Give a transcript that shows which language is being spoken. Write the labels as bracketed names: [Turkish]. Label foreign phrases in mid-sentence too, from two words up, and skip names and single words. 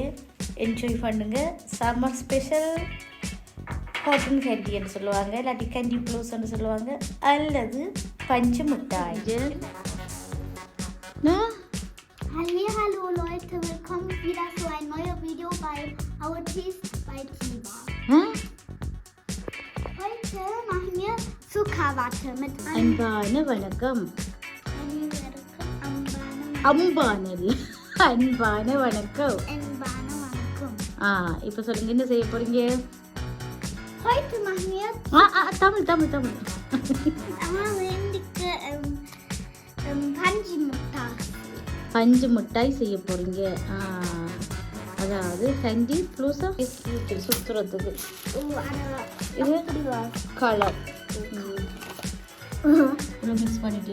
[Tamil] என்ஜாய் பண்ணுங்க. [English] summer special cotton candyன்னு [Tamil] சொல்லுவாங்க, இல்லாட்டி கேண்டி ப்ளூஸ்ன்னு சொல்லுவாங்க, அல்லது பஞ்சு மிட்டாய். [German] Hallo Leute, willkommen wieder zu einem neuen Video bei Our Taste bei Theepa. Heute machen wir Zuckerwatte mit [Tamil] அன்பான வணக்கம். அன்பான வணக்கம். இப்போ சொல்லுங்க, என்ன செய்ய போறீங்க? [German] Heute machen wir [Tamil] தமிழ் பஞ்சு மிட்டாய் செய்ய போறீங்க. அதாவது கேண்டி ப்ளூஸா சுத்துறதுக்கு இது [English] color mix [Tamil] பண்ணிட்டு.